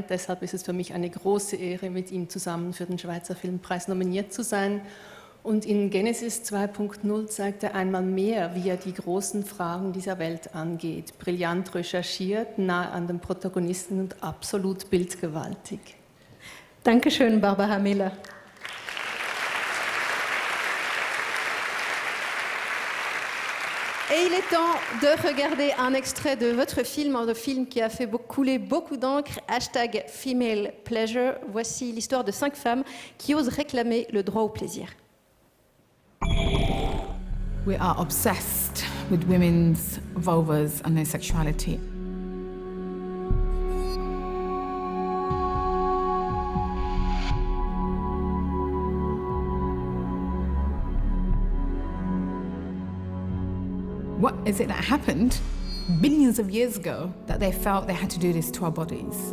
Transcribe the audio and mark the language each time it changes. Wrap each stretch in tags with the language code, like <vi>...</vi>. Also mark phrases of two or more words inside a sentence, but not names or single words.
<de>Deshalb ist es für mich eine große Ehre, mit ihm zusammen für den Schweizer Filmpreis nominiert zu sein. Und in Genesis 2.0 zeigt er einmal mehr, wie er die großen Fragen dieser Welt angeht. Brillant recherchiert, nah an den Protagonisten und absolut bildgewaltig. Dankeschön, Barbara Miller.</de> <fr>Et il est temps de regarder un extrait de votre film, un film qui a fait couler beaucoup d'encre, #Female Pleasure. Voici l'histoire de 5 femmes qui osent réclamer le droit au plaisir.</fr> <en>We are obsessed with women's vulvas and their sexuality. What is it that happened billions of years ago that they felt they had to do this to our bodies?</en>